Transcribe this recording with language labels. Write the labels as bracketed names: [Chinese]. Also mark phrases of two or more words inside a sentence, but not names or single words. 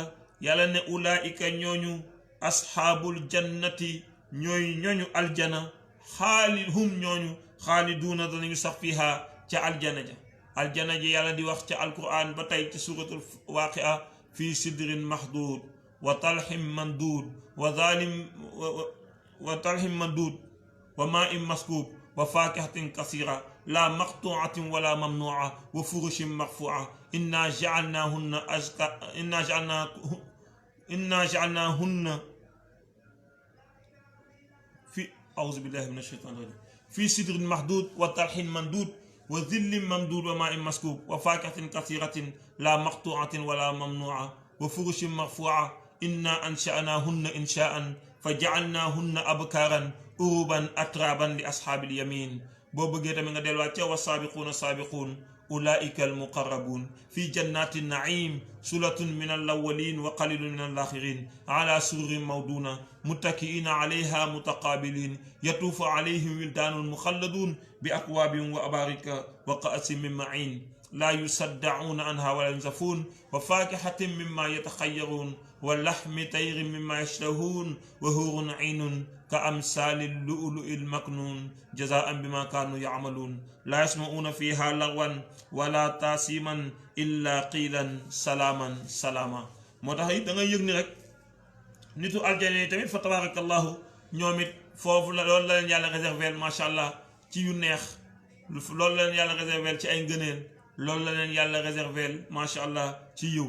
[Wolof] yàlla ne ulaika ñooñu [Arabic] أصحاب الجنة [Wolof] ñooñu aljana hum ñooñu xaaliduuna danañu sax fiha ca aljana ja. aljana ji yàlla di wax ca alquran ba tey ci suratul waaqia [Arabic] في سدر مخضود وطلح منضود وطلح منضود وماء مسكوب وفاكهة كثيرة لا مقطوعة ولا ممنوعة وفرش مرفوعة إنا جعلناهن في أعوذ بالله من الشيطان الرجيم في سدر مخضود وطلح منضود وظل ممدود وماء مسكوب وفاكهة كثيرة لا مقطوعة ولا ممنوعة وفرش مرفوعة إنا أنشأناهن إنشاء فجعلناهن أبكارا عربا أترابا لأصحاب اليمين. [Wolof] boo bëggee tamit nga delluwaat ca [Arabic] والسابقون السابقون أولئك المقربون في جنات النعيم ثلة من الأولين و قليل من الآخرين على سرر موضونة متكئين عليها متقابلين يطوف عليهم ولدان مخلدون بأكواب وأباريق وكأس من معين لا يصدعون عنها ولا ينزفون وفاكهة مما يتخيرون ولحم طير مما يشتهون وحور عين كأمثال اللؤلؤ المكنون جزاء بما كانوا يعملون لا يسمعون فيها لغوا ولا تأثيما إلا قيلا سلاما سلاما. [Wolof] moo tax it da ngay yëg ni rek nitu aljana yi tamit fa tabarakallahu ñoom it foofu la loolu la leen yàlla réservel [Arabic] ما شاء الله [Wolof] ci yu neex, loolu la leen yàlla réservel ci ay ngëneel, loolu la leen yàlla réservel [Arabic] ما شاء الله [Wolof] ci yiw.